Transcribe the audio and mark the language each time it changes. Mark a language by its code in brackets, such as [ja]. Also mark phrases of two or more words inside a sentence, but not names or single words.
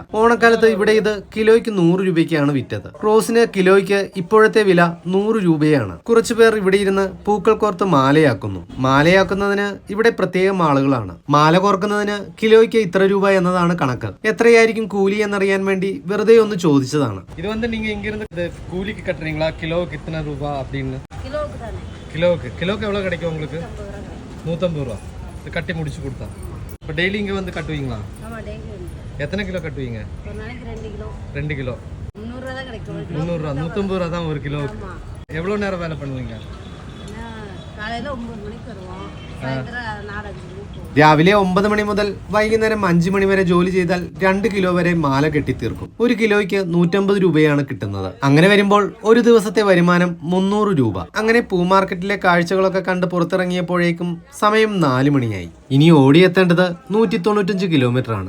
[ml] ഓണക്കാലത്ത് ഇവിടെ ഇത് കിലോയ്ക്ക് 100 രൂപയ്ക്ക് വിറ്റത്. റോസിന് കിലോയ്ക്ക് ഇപ്പോഴത്തെ വില 100 രൂപയാണ്. കുറച്ചുപേർ ഇവിടെ ഇരുന്ന് പൂക്കൾ കോർത്ത് മാലയാക്കുന്നു. മാലയാക്കുന്നതിന് ഇവിടെ പ്രത്യേകം ആളുകളാണ്. മാല കോർക്കുന്നതിന് കിലോയ്ക്ക് ഇത്ര രൂപ എന്നതാണ് കണക്ക്. എത്രയായിരിക്കും കൂലി എന്നറിയാൻ വേണ്ടി വെറുതെ ഒന്ന് ചോദിച്ചതാണ്. ഇത് വന്ന് [ta] நீங்க இங்க இருந்து கூலிக்கு கட்டுறீங்களா? கிலோவுக்கு எத்தனை ரூபா அப்படின்னு? கிலோவுக்கு எவ்வளவு கிடைக்கும் உங்களுக்கு? 150 ரூபா. இது கட்டி முடிச்சு கொடுத்தா. இப்போ டெய்லி இங்க வந்து கட்டுவீங்களா? ஆமா, டெய்லி. எத்தனை கிலோ கட்டுவீங்க? ஒரு நாளைக்கு 2 கிலோ. 2 கிலோ 300 ரூபா தான் கிடைக்கும். 300 ரூபா, 150 ரூபா தான் ஒரு கிலோவுக்கு. எவ்வளவு நேரம் வேலை பண்ணுவீங்க? காலையில 9 மணிக்கு வருவோம், சாயந்தரம் 4-5 மணிக்கு. [ml] രാവിലെ 9 മണി മുതൽ വൈകുന്നേരം 5 മണി വരെ ജോലി ചെയ്താൽ 2 കിലോ വരെ മാല കെട്ടിത്തീർക്കും. ഒരു കിലോയ്ക്ക് 150 രൂപയാണ് കിട്ടുന്നത്. അങ്ങനെ വരുമ്പോൾ ഒരു ദിവസത്തെ വരുമാനം 300 രൂപ. അങ്ങനെ പൂ മാർക്കറ്റിലെ കാഴ്ചകളൊക്കെ കണ്ട് പുറത്തിറങ്ങിയപ്പോഴേക്കും സമയം 4 മണിയായി. ഇനി ഓടിയെത്തേണ്ടത് 195 കിലോമീറ്റർ ആണ്.